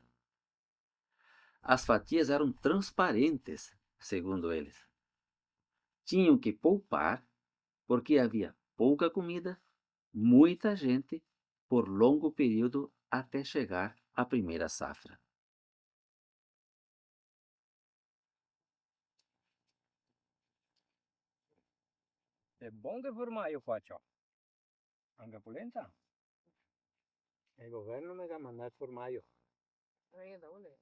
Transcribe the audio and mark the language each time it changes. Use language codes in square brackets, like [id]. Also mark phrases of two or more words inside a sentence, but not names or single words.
[pt] As fatias eram transparentes, segundo eles. Tinham que poupar, porque havia pouca comida, muita gente, por longo período até chegar à primeira safra. [it] È buono che formaggio faccio. Anche polenta. E il governo mi ha mandato formaggio. Io da onde?